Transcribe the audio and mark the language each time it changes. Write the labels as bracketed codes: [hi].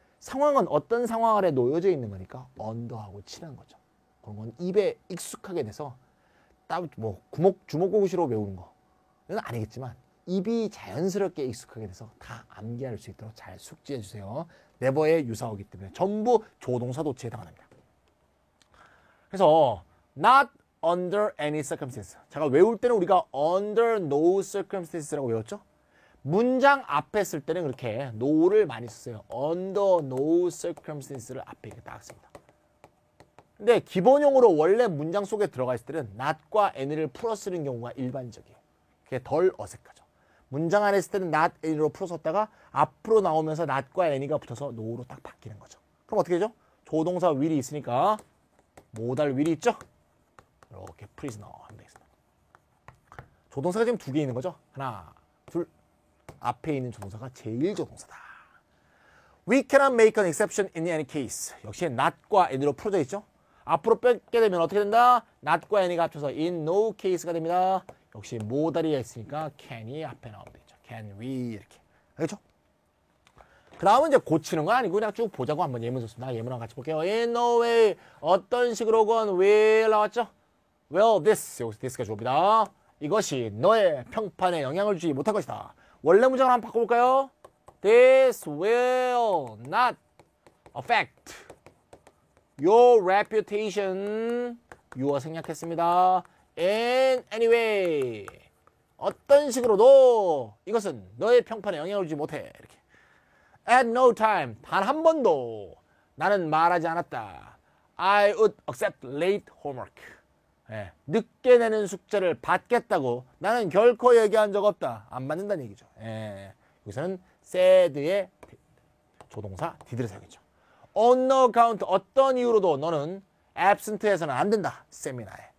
[ko] 상황은 어떤 상황 아래 놓여져 있는 거니까 under하고 친한 거죠. 그런 건 입에 익숙하게 돼서 딱 뭐 주먹고구시로 외우는 거는 아니겠지만 입이 자연스럽게 익숙하게 돼서 다 암기할 수 있도록 잘 숙지해 주세요. never의 유사어이기 때문에 전부 조동사 도치에 해당합니다. 그래서 [en] not under any circumstance. [ko] 제가 외울 때는 우리가 [en] under no circumstances [ko] 라고 외웠죠? 문장 앞에 쓸 때는 그렇게 no를 많이 썼어요. [en] under no circumstances [ko] 를 앞에 이렇게 딱 씁니다. 근데 기본용으로 원래 문장 속에 들어가 있을 때는 not과 any를 풀어 쓰는 경우가 일반적이에요. 그게 덜 어색하죠. 문장 안에 있을 때는 not any로 풀어 썼다가 앞으로 나오면서 not과 any가 붙어서 no로 딱 바뀌는 거죠. 그럼 어떻게 되죠? 조동사 will이 있으니까 modal will이 있죠? 이렇게 prisoner 하면 되겠습니다. 조동사가 지금 두 개 있는 거죠? 하나, 둘. 앞에 있는 조동사가 제일 조동사다. [en] We cannot make an exception in any case. [ko] 역시 not과 any로 풀어져 있죠? 앞으로 뺏게 되면 어떻게 된다? not과 any가 합쳐서 [en] in no case [ko] 가 됩니다. 역시 modal이 있으니까 can이 앞에 나오면 되죠. [en] can we [ko] 이렇게. 알겠죠? 그 다음은 이제 고치는 거 아니고 그냥 쭉 보자고 한번 예문 썼습니다. 예문랑 같이 볼게요. [en] In no way. [ko] 어떤 식으로건 will 나왔죠? [en] Well, this. [ko] 여기서 this가 주어입니다. 이것이 너의 평판에 영향을 주지 못할 것이다. 원래 문장을 한번 바꿔볼까요? [en] This will not affect your reputation. [ko] 유어 생략했습니다. [en] In any way. [ko] 어떤 식으로도 이것은 너의 평판에 영향을 주지 못해. 이렇게. [en] At no time. [ko] 단 한 번도 나는 말하지 않았다. [en] I would accept late homework. [ko] 예, 늦게 내는 숙제를 받겠다고 나는 결코 얘기한 적 없다. 안 받는다는 얘기죠. 예, 여기서는 said의 조동사 did를 사용했죠. [en] On no account. [ko] 어떤 이유로도 너는 absent해서는 안 된다. 세미나에.